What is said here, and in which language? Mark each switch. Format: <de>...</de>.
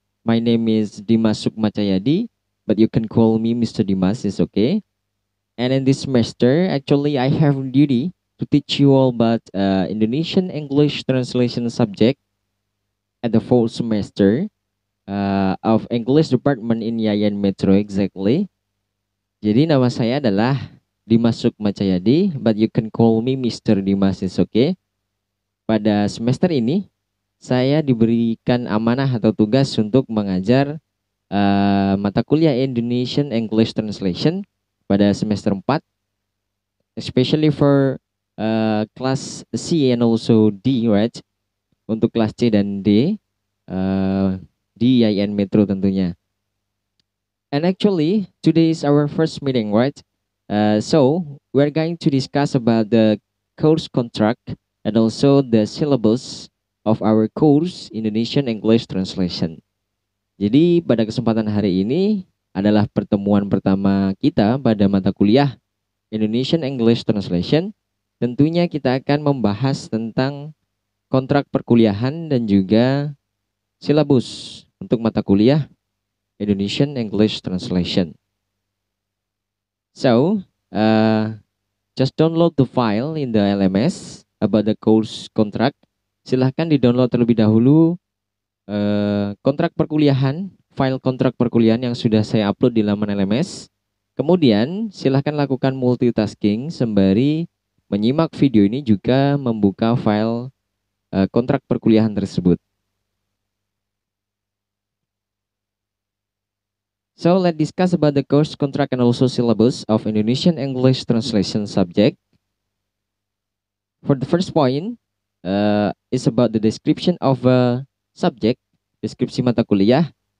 <en>My name is Dimas Sukmacayadi, but you can call me Mr. Dimas, is okay. And in this semester, actually, I have duty to teach you all about Indonesian English translation subject at the fall semester of English department in Yayan Metro exactly.</en> <id>Jadi nama saya adalah</id> <en>Dimas Sukmacayadi, but you can call me Mr. Dimas, is okay.</en> <id>Pada semester ini, saya diberikan amanah atau tugas untuk mengajar mata kuliah Indonesian English Translation pada semester 4,</id> <en>especially for class C and also D, right?</en> <id>Untuk kelas C dan D di IAIN Metro tentunya.</id> <en>And actually, today is our first meeting, right? So we're going to discuss about the course contract and also the syllabus of our course Indonesian English Translation.</en> <id>Jadi pada kesempatan hari ini adalah pertemuan pertama kita pada mata kuliah Indonesian English Translation. Tentunya kita akan membahas tentang kontrak perkuliahan dan juga silabus untuk mata kuliah Indonesian English Translation.</id> <en>So, just download the file in the LMS about the course contract.</en> <id>Silahkan di-download terlebih dahulu kontrak perkuliahan, file kontrak perkuliahan yang sudah saya upload di laman LMS. Kemudian silahkan lakukan multitasking sembari menyimak video ini juga membuka file kontrak perkuliahan tersebut.</id> <en>So let's discuss about the course contract and also syllabus of Indonesian English Translation subject. For the first point, is about the description of a subject,</en> <id>deskripsi mata kuliah.</id>